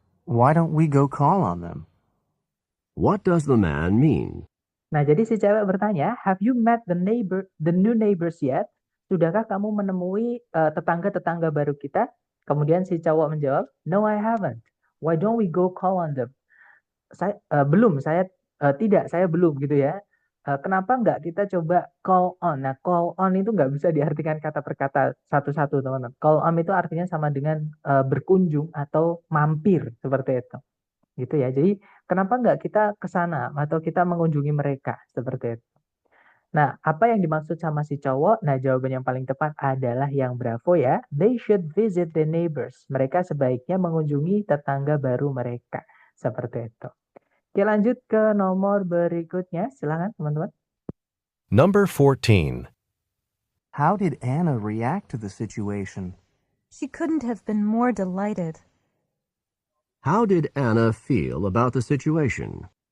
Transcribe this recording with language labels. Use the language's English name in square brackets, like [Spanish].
[English] Why don't we go call on them? What does the man mean? [Indonesian] Nah, jadi si cewek bertanya, [English] have you met the new neighbors yet? [Indonesian] Sudahkah kamu menemui tetangga-tetangga baru kita? Kemudian si cowok menjawab, [English] no, I haven't. Why don't we go call on them? [Indonesian] Tidak, saya belum gitu ya. Kenapa nggak kita coba call on? Nah, call on itu nggak bisa diartikan kata per kata satu-satu, teman-teman. Call on itu artinya sama dengan berkunjung atau mampir, seperti itu. Gitu ya. Jadi kenapa nggak kita ke sana atau kita mengunjungi mereka seperti itu. Nah, apa yang dimaksud sama si cowok? Nah, jawaban yang paling tepat adalah yang Bravo ya. [English] They should visit the neighbors. [Indonesian] Mereka sebaiknya mengunjungi tetangga baru mereka. Seperti itu. Oke, lanjut ke nomor berikutnya. Silakan, teman-teman. [English] Number 14. How did Anna react to the situation? She couldn't have been more delighted. How did Anna feel about the situation?